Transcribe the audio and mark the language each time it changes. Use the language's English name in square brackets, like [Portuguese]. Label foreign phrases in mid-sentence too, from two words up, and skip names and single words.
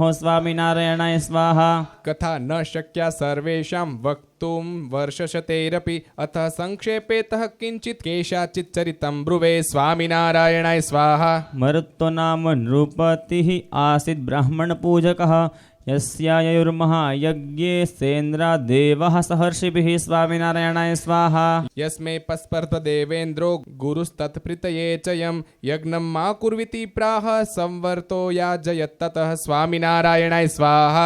[Sanskrit] સ્વામિનારાયણાય સ્વાહા. કથા ન શક્યા સર્વેષાં વક્તું વર્ષશતૈરપી અથ સંક્ષેપેતઃ કિંચિત કેશાચિત ચરિतं બ્રુવે. સ્વામિનારાયણાય સ્વાહા. મરુત્તો નામ નૃપતિઃ આસીत् બ્રાહ્મણ પૂજકઃ यस्यायुर्महायज्ञे सेन्द्रादेवः सहर्षिभिः स्वामिनारायणाय स्वाहा यस्मै पस्पर्ध देवेन्द्रो गुरुस्तत्प्रीतये च यं यज्ञं मा कुर्विति प्राह संवर्तो याजयत्ततः स्वामिनारायणाय स्वाहा